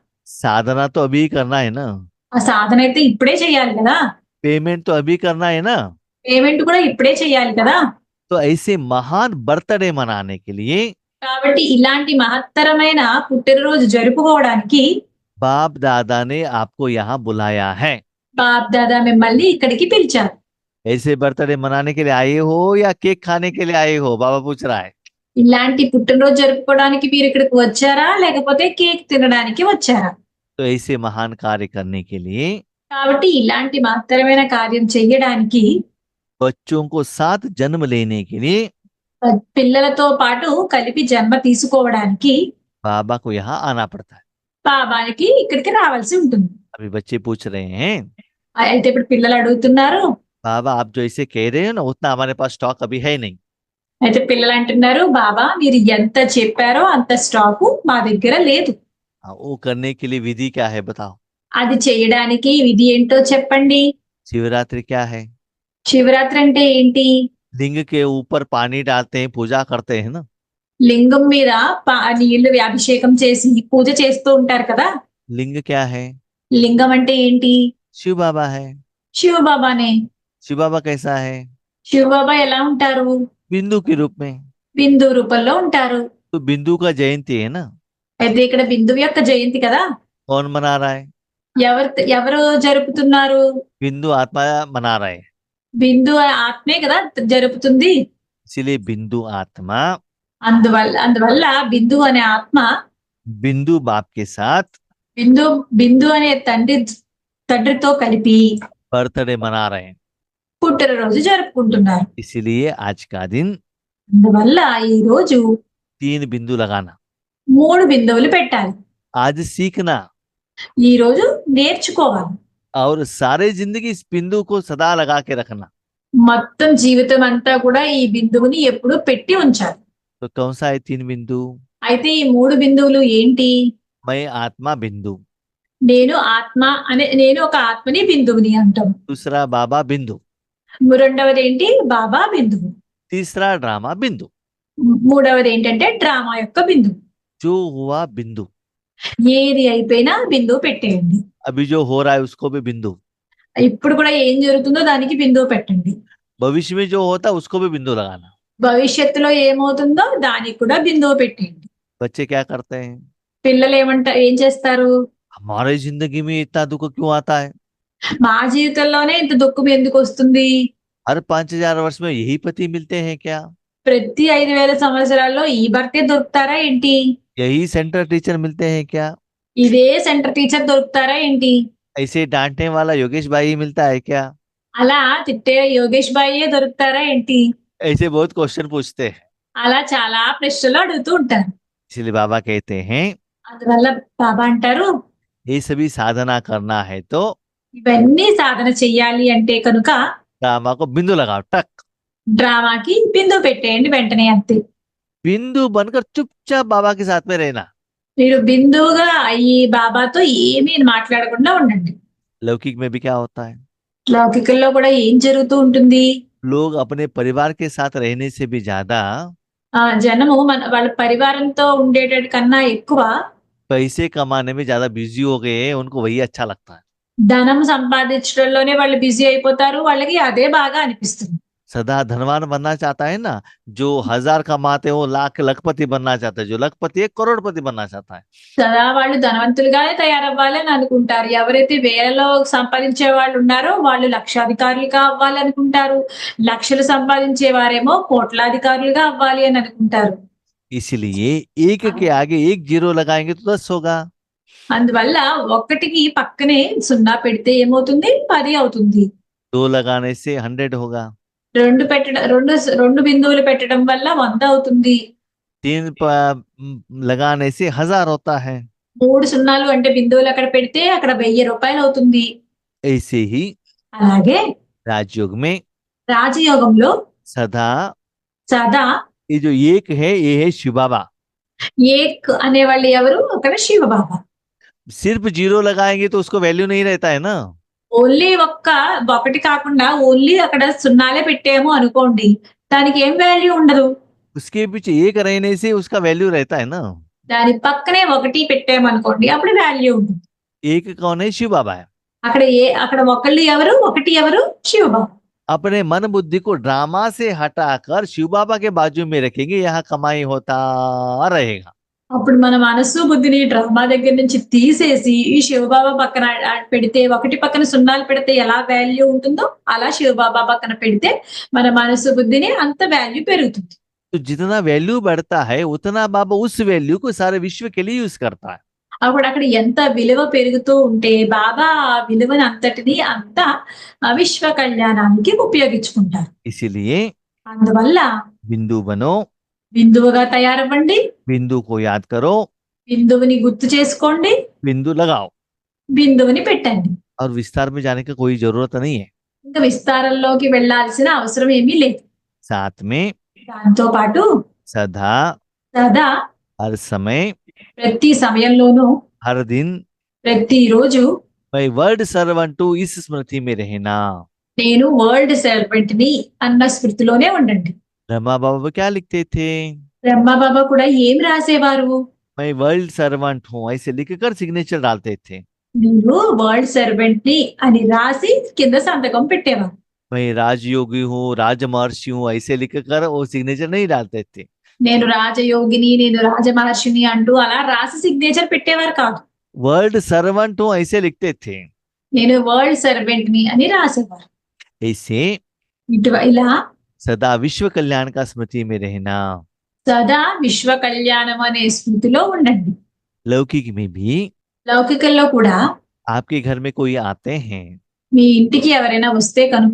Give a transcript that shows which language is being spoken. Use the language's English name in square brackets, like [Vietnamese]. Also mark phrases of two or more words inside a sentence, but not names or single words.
[Hindi] साधना तो अभी करना है ना, [Telugu] ఆ సాధన అయితే ఇప్పుడే చేయాలి కదా, [Hindi] पेमेंट तो अभी करना है ना। [Telugu] పేమెంట్ కూడా ఇప్పుడే చేయాలి కదా। [Hindi] तो ऐसे महान बर्थडे मनाने के लिए [Telugu] కాబట్టి ఇలాంటి మహత్తరమైన పుట్టినరోజు జరుపుకోవడానికి [Hindi] बाप दादा ने आपको यहाँ बुलाया है। [Telugu] బాప్ దాదా మిమ్మల్ని ఇక్కడికి పిలిచారు। [Hindi] ऐसे बर्थडे मनाने के लिए आए हो या केक खाने के लिए आए हो, बाबा पूछ रहा है। [Telugu] ఇలాంటి పుట్టినరోజు జరుపుకోవడానికి మీరు ఇక్కడికి వచ్చారా, లేకపోతే కేక్ తినడానికి వచ్చారా? [Hindi] तो ऐसे महान कार्य करने के लिए [Telugu] కాబట్టి ఇలాంటి మహత్తరమైన కార్యం చెయ్యడానికి [Hindi] बच्चों को साथ जन्म लेने के लिए [Telugu] పిల్లలతో పాటు కలిపి జన్మ తీసుకోవడానికి [Hindi] बाबा को यहाँ आना पड़ता है। [Telugu] బాబానికి ఇక్కడికి రావాల్సి ఉంటుంది। [Hindi] अभी बच्चे पूछ रहे हैं, [Telugu] అయితే ఇప్పుడు పిల్లలు అడుగుతున్నారు, [Hindi] बाबा आप जो ऐसे कह रहे हो ना, उतना हमारे पास स्टॉक अभी है नहीं। [Telugu] అయితే పిల్లలు అంటున్నారు, బాబా మీరు ఎంత చెప్పారో అంత స్టాకు మా దగ్గర లేదు। [Hindi] वो करने के लिए विधि क्या है बताओ। [Telugu] అది చేయడానికి విధి ఏంటో చెప్పండి। [Hindi] शिवरात्रि क्या है? [Telugu] శివరాత్రి అంటే ఏంటి? [Hindi] लिंग के ऊपर पानी डालते हैं, पूजा करते हैं ना। [Telugu] లింగం మీద నీళ్లు అభిషేకం చేసి పూజ చేస్తూ ఉంటారు కదా। [Hindi] लिंग क्या है? [Telugu] లింగం అంటే ఏంటి? [Hindi] शिव बाबा है। [Telugu] శివ బాబానే। [Hindi] शिव बाबा कैसा है? [Telugu] శివ బాబా ఎలా ఉంటారు? [Hindi] बिंदु के रूप में। [Telugu] బిందు రూపంలో ఉంటారు। [Hindi] तो बिंदु का जयंती है ना। [Telugu] అయితే ఇక్కడ బిందువు యొక్క జయంతి కదా। [Hindi] कौन मना रहा है? [Telugu] ఎవరు జరుపుతున్నారు? [Hindi] बिंदु आत्मा मना रहा है। [Telugu] బిందు ఆత్మే కదా జరుపుతుంది। [Hindi] इसलिए बिंदु आत्मा [Telugu] అందువల్ల బిందు అనే ఆత్మ [Hindi] बिंदु बाप के साथ [Telugu] బిందు అనే తండ్రితో కలిపి [Hindi] बर्थडे मना रहे हैं। [Telugu] పుట్టినరోజు జరుపుకుంటున్నారు। [Hindi] इसलिए आज का दिन [Telugu] అందువల్ల ఈ రోజు [Hindi] 3 बिंदु लगाना। [Telugu] 3 బిందువులు పెట్టాలి। [Hindi] आज सीखना [Telugu] ఈ రోజు నేర్చుకోవాలి। [Hindi] और सारे जिंदगी इस बिंदु को सदा लगा के रखना। [Telugu] మొత్తం జీవితం అంతా కూడా ఈ బిందువుని ఎప్పుడూ పెట్టి ఉంచాలి। [Hindi] तो कौन सा है 3 बिंदु? [Telugu] అయితే ఈ 3 బిందువులు ఏంటి? [Hindi] मैं आत्मा बिंदु, [Telugu] నేను ఒక ఆత్మని బిందువుని అంటాం। [Hindi] दूसरा बाबा बिंदु, [Telugu] రెండవది ఏంటి? బాబా బిందువు। [Hindi] तीसरा ड्रामा बिंदु। [Telugu] మూడవది ఏంటంటే డ్రామా యొక్క బిందువు। [Hindi] जो हुआ बिंदु, [Telugu] ఏది అయిపోయినా బిందువు పెట్టేయండి। [Hindi] अभी जो हो रहा है उसको भी बिंदु, [Telugu] ఇప్పుడు కూడా ఏం జరుగుతుందో దానికి బిందువు పెట్టండి। [Hindi] भविष्य में जो होता है उसको भी बिंदु लगाना। [Telugu] భవిష్యత్తులో ఏమవుతుందో దానికి కూడా బిందువు పెట్టేయండి। [Hindi] बच्चे क्या करते हैं? [Telugu] పిల్లలు ఏం చేస్తారు? [Hindi] हमारे जिंदगी में इतना दुख क्यों आता है? [Telugu] మా జీవితంలోనే ఇంత దుఃఖం ఎందుకు వస్తుంది? [Hindi] हर 5000 वर्ष में यही पति मिलते हैं क्या? [Telugu] ప్రతి 5000 సంవత్సరాల్లో ఈ భర్తే దొరుకుతారా ఏంటి? [Hindi] यही [English] center teacher [Hindi] मिलते हैं क्या? [Telugu] ఇదే [English] center teacher [Telugu] దొరుకుతారా ఏంటి? [Hindi] ऐसे डांटने वाला योगेश भाई ही मिलता है क्या? [Telugu] అలా తిట్టే యోగేష్ బాయ్యే దొరుకుతారా ఏంటి? [Hindi] ऐसे बहुत क्वेश्चन पूछते हैं। [Telugu] అలా చాలా ప్రశ్నలు అడుగుతూ ఉంటారు। [Hindi] इसलिए बाबा कहते हैं [Telugu] అందువల్ల బాబా అంటారు, [Hindi] ये सभी साधना करना है तो [Telugu] ఇవన్నీ సాధన చెయ్యాలి అంటే కనుక [Hindi] ड्रामा को बिंदु लगाओ, टक। [Telugu] డ్రామాకి బిందువు పెట్టేయండి వెంటనే అంతే। [Hindi] बिंदु बनकर चुपचाप बाबा के साथ में रहना। [Telugu] మీరు బిందువుగా అయ్యి బాబాతో ఏమీ మాట్లాడకుండా ఉండండి। [Hindi] लौकिक में भी क्या होता है? [Telugu] లౌకికంలో కూడా ఏం జరుగుతూ ఉంటుంది? [Hindi] लोग अपने परिवार के साथ रहने से भी ज्यादा [Telugu] జనము వాళ్ళ పరివారంతో ఉండేటట్టు కన్నా ఎక్కువ [Hindi] पैसे कमाने में ज्यादा बिजी हो गए हैं, उनको वही अच्छा लगता है। [Telugu] ధనం సంపాదించడంలోనే వాళ్ళు బిజీ అయిపోతారు, వాళ్ళకి అదే బాగా అనిపిస్తుంది। [Hindi] सदा धनवान बनना चाहता है ना, जो 1000 कमाते हो लाख लखपति बनना चाहता है, जो लखपति है करोड़पति बनना चाहता है। [Telugu] సదా వాళ్ళు ధనవంతులుగానే తయారవ్వాలి అని అనుకుంటారు। ఎవరైతే వేలలో సంపాదించే వాళ్ళు ఉన్నారో వాళ్ళు లక్షాధికారులుగా అవ్వాలి అనుకుంటారు। లక్షలు సంపాదించే వారేమో కోట్లాధికారులుగా అవ్వాలి అని అనుకుంటారు। [Hindi] इसलिए एक के आगे एक जीरो लगाएंगे तो 10 होगा। [Telugu] అందువల్ల ఒకటికి పక్కనే 0 పెడితే ఏమవుతుంది? 10 అవుతుంది। [Hindi] 2 लगाने से 100 होगा। [Telugu] రెండు బిందువులు పెట్టడం వల్ల 100 అవుతుంది। [Hindi] 3 लगाने से 1000 होता है। [Telugu] 3 సున్నాలు అంటే బిందువులు అక్కడ పెడితే అక్కడ 1000 రూపాయలు అవుతుంది। [Hindi] ऐसे ही [Telugu] అలాగే [Hindi] राजयोग में [Telugu] రాజయోగంలో [Hindi] सदा [Telugu] సదా [Hindi] ये जो एक है ये है शिव बाबा। [Telugu] ఏక్ అనే వాళ్ళు ఎవరు? అక్కడ శివ బాబా। [Hindi] सिर्फ जीरो लगाएंगे तो उसको वैल्यू नहीं रहता है ना। [Telugu] ఓన్లీ ఒకటి కాకుండా ఓన్లీ అక్కడ సున్నాలే పెట్టాము అనుకోండి, దానికి ఏం వాల్యూ ఉండదు। [Hindi] उसके पीछे एक रहने से उसका वैल्यू रहता है ना। [Telugu] దాని పక్కనే ఒకటి పెట్టామనుకోండి అప్పుడు వాల్యూ ఉంటుంది. [Hindi] एक कौन है? शिव बाबा है। [Telugu] అక్కడ ఒకళ్ళు ఎవరు? ఒకటి ఎవరు? శివబాబా. [Hindi] अपने मन बुद्धि को ड्रामा से हटाकर शिव बाबा के बाजू में रखेंगे, यहाँ कमाई होता रहेगा। [Telugu] అప్పుడు మన మనస్సు బుద్ధిని డ్రామా దగ్గర నుంచి తీసేసి ఈ శివబాబా పక్కన పెడితే, ఒకటి పక్కన సున్నాలు పెడితే ఎలా వాల్యూ ఉంటుందో అలా శివబాబా పక్కన పెడితే మన మనస్సు బుద్ధిని అంత వాల్యూ పెరుగుతుంది. [Hindi] तो जितना वैल्यू बढ़ता है उतना बाबा उस वैल्यू को सारे विश्व के लिए यूज करता है। [Telugu] అప్పుడు అక్కడ ఎంత విలువ పెరుగుతూ ఉంటే బాబా ఆ విలువని అంతటిని అంతా విశ్వ కళ్యాణానికి ఉపయోగించుకుంటారు. [Hindi] इसीलिए [Telugu] అందువల్ల [Hindi] बिंदु बनो, [Telugu] బిందువుగా తయారవ్వండి, [Hindi] बिंदु को याद करो, [Telugu] బిందువుని గుర్తు చేసుకోండి, [Hindi] बिंदु लगाओ, [Telugu] బిందువుని పెట్టండి. [Hindi] और विस्तार में जाने का कोई जरूरत नहीं है। [Telugu] ఇంకా విస్తారంలోకి వెళ్లాల్సిన అవసరం ఏమీ లేదు. [Hindi] साथ में [Telugu] దాంతో పాటు [Hindi] सदा, [Telugu] సదా [Hindi] हर समय, [Telugu] ప్రతి సమయంలోనూ [Hindi] हर दिन [Telugu] ప్రతిరోజు [Hindi] मैं [English] word servant to [Hindi] इस स्मृति में रहना। [Telugu] నేను [English] world servant [Telugu] ని అన్న స్మృతిలోనే ఉండండి. [Hindi] ब्रह्मा बाबा क्या लिखते थे? [Telugu] బ్రహ్మబాబా కూడా ఏం రాసేవారు? [Hindi] मैं [English] world servant [Hindi] हूँ, ऐसे लिखकर सिग्नेचर डालते थे। [Telugu] నేను [English] world servant [Telugu] ని అని రాసి కింద సంతకం పెట్టేవారు. [Hindi] मैं राजयोगी हूँ, राजमहर्षि हूँ, ऐसे लिखकर वो सिग्नेचर नहीं डालते थे। [Telugu] నేను రాజయోగిని, నేను రాజమహర్షిని అంటూ అలా రాసి సిగ్నేచర్ పెట్టేవారు కాదు. [English] world servant [Hindi] हूँ ऐसे लिखते थे। [Telugu] నేను [English] world servant [Telugu] ని అని రాసేవారు. [Hindi] ऐसे [Telugu] ఇలా [Hindi] सदा विश्व कल्याण का स्मृति में रहना। [Telugu] సదా విశ్వ కళ్యాణం అనే స్మృతిలో ఉండండి. [Hindi] लौकिक में भी [Telugu] లౌకికంలో కూడా [Hindi] आपके घर में कोई आते हैं, [Telugu] మీ ఇంటికి ఎవరైనా వస్తే కనుక